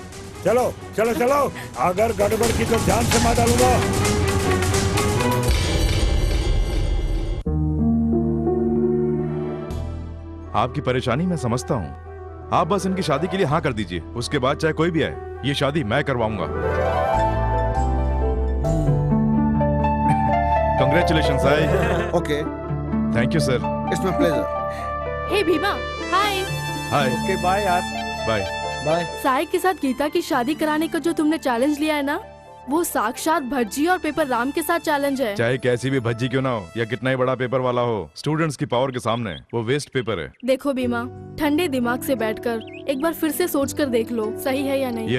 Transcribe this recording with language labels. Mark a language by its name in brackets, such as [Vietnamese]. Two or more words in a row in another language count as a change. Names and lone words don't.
[Hindi] चलो चलो चलो, अगर गड़बड़ की तो जान से मार डालूंगा। आपकी परेशानी मैं समझता हूँ। आप बस इनकी शादी के लिए हाँ कर दीजिए, उसके बाद चाहे कोई भी आए, ये शादी मैं करवाऊंगा। [English] Congratulations, Sai. Okay. Thank you, sir. It's my pleasure. [Hindi] हे भीमा, हाय। [English] Hi. Okay, bye यार। Bye. बाय। [Hindi] साई के साथ गीता की शादी कराने का जो तुमने चैलेंज लिया है ना, वो साक्षात भज्जी और पेपर राम के साथ चैलेंज है। चाहे कैसी भी भज्जी क्यों ना हो या कितना ही बड़ा पेपर वाला हो, स्टूडेंट्स की पावर के सामने वो [English] waste paper [Hindi] है। देखो बीमा, ठंडे दिमाग से बैठकर एक बार फिर से सोच कर देख लो, सही है या नहीं।